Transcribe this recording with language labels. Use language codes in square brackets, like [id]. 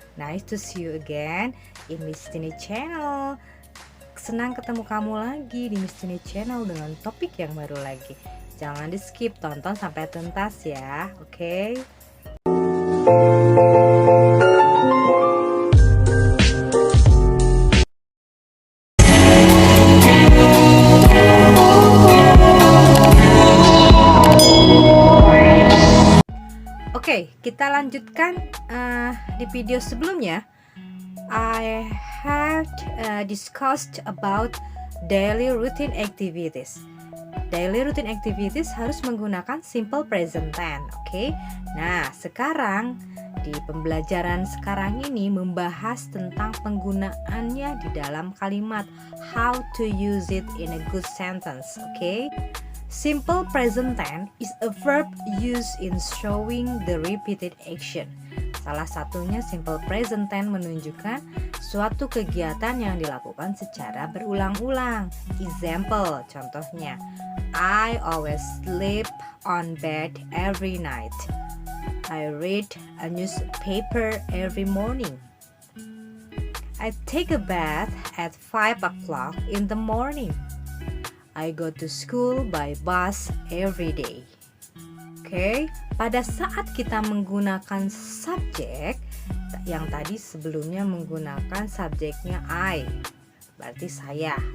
[en] Nice to see you again in Miss Tini Channel. [id] Senang ketemu kamu lagi di Miss Tini Channel dengan topik yang baru lagi. Jangan di skip, tonton sampai tuntas ya, oke? Oke, kita lanjutkan di video sebelumnya. [en] I had discussed about daily routine activities. [id] Daily routine activities harus menggunakan simple present tense, oke? Nah, sekarang di pembelajaran sekarang ini membahas tentang penggunaannya di dalam kalimat, [en] how to use it in a good sentence, [id] oke? [en] Simple present tense is a verb used in showing the repeated action. [id] Salah satunya simple present tense menunjukkan suatu kegiatan yang dilakukan secara berulang-ulang. [en] Example, [id] contohnya, [en] I always sleep on bed every night. I read a newspaper every morning. I take a bath at 5 o'clock in the morning. I go to school by bus every day. [id] Oke, pada saat kita menggunakan subjek yang tadi sebelumnya menggunakan subjeknya I, berarti saya.